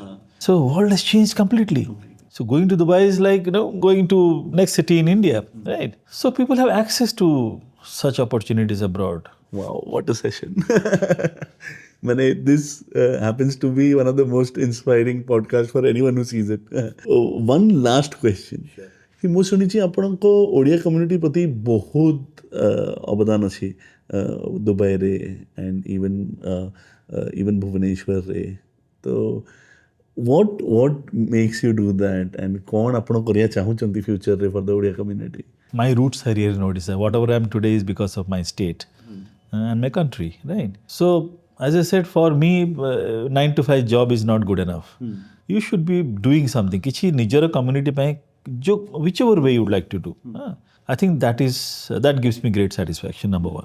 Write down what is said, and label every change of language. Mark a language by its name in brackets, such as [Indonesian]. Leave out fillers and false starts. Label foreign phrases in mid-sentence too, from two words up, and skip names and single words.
[English] So world has changed completely. So going to Dubai is like, you know, going to next city in India, right? So people have access to such opportunities abroad. Wow, what a session. This happens to be one of the most inspiring podcasts for anyone who sees it. One last question. [Odia] कि ମୁଁ ଶୁଣିଛି ଆପଣଙ୍କ ଓଡ଼ିଆ କମ୍ୟୁନିଟି ପ୍ରତି ବହୁତ ଅବଦାନ ଅଛି ଦୁବାଇରେ [English] and even [Odia] ଭୁବନେଶ୍ୱରରେ. [English] ତ what makes you do that and [Odia] କ'ଣ ଆପଣ କରିବା ଚାହୁଁଛନ୍ତି ଫ୍ୟୁଚରରେ [English] for the Odia community? My roots are here in Odisha. Whatever I am today is because of my state and my country, right? So, as I said, for me, 9 to 5 job is not good enough. You should be doing something. [Odia] Kichi nijara community ପାଇଁ [English] whichever way you would like to do. I think that gives me great satisfaction, number one.